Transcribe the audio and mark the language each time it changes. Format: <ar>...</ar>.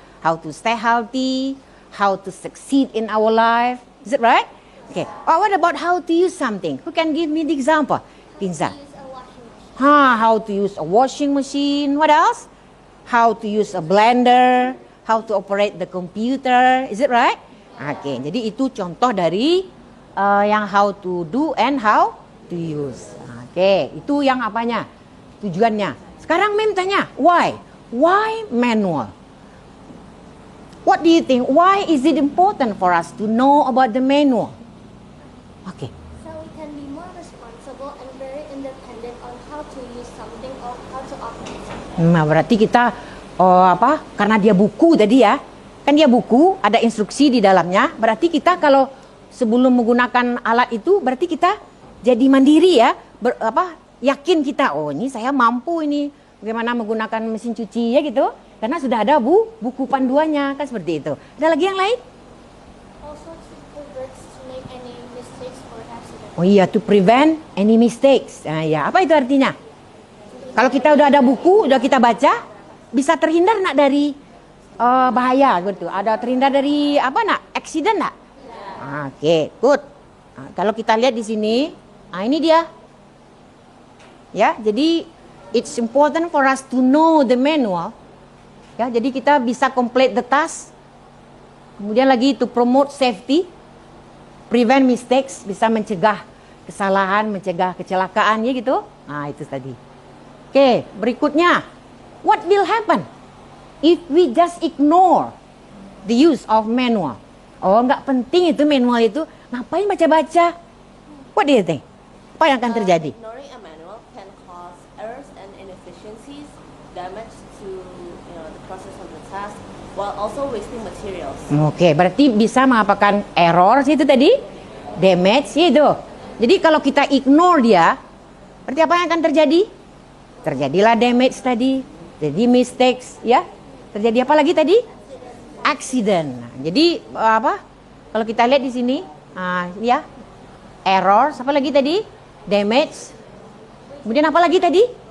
<en>How to stay healthy, how to succeed in our life. Is it right? Okay. What about how to use something? Who can give me the example? Pinza. How to use a washing machine. What else? How to use a blender. How to operate the computer. Is it right? Okay.</en> <id>Jadi itu contoh dari yang</id> <en>how to do and how to use.</en> <id>Okay. Itu yang apanya? Tujuannya. Sekarang Mem tanya, why?</id> <en>Why manual? What do you think? Why is it important for us to know about the manual? Okay. So we can be more responsible and very independent on how to use something or how to operate.</en> <id>Nah, berarti kita karena dia buku tadi ya. Kan dia buku, ada instruksi di dalamnya. Berarti kita kalau sebelum menggunakan alat itu berarti kita jadi mandiri ya. Yakin kita, ini saya mampu ini bagaimana menggunakan mesin cuci ya gitu. Karena sudah ada buku panduannya kan seperti itu. Ada lagi yang lain?</id> <en>Also to prevent to make any mistakes or accidents.</en> <id>Oh iya,</id> <en>to prevent any mistakes.</en> <id>Ya, apa itu artinya? Kalau kita udah ada buku, udah kita baca, bisa terhindar nak dari bahaya gitu. Ada terhindar dari accident nak? Oke, good. Kalau kita lihat di sini, ini dia. Ya, jadi</id> <en>it's important for us to know the manual.</en> <id>Ya, jadi kita bisa</id> <en>complete the task.</en> <id>Kemudian lagi</id> <en>to promote safety, prevent mistakes,</en> <id>bisa mencegah kesalahan, mencegah kecelakaan ya gitu. Itu tadi.</id> <en>Oke, berikutnya, what will happen if we just ignore the use of manual?</en> <id>Nggak penting itu manual itu, ngapain baca-baca?</id> <en>What do you think?</en> <id>Apa yang akan terjadi?</id> <en>Ignoring a manual can cause errors and inefficiencies, damage to the process of the task, while also wasting materials.</en> <id>Oke, berarti bisa mengapakan error itu tadi, damage itu. Jadi kalau kita ignore dia, berarti apa yang akan terjadi? Terjadilah damage tadi, jadi mistakes ya. Terjadi apa lagi tadi? Accident. Jadi Kalau kita lihat di sini, ya, error. Apa lagi tadi? Damage. Kemudian apa lagi tadi?</id>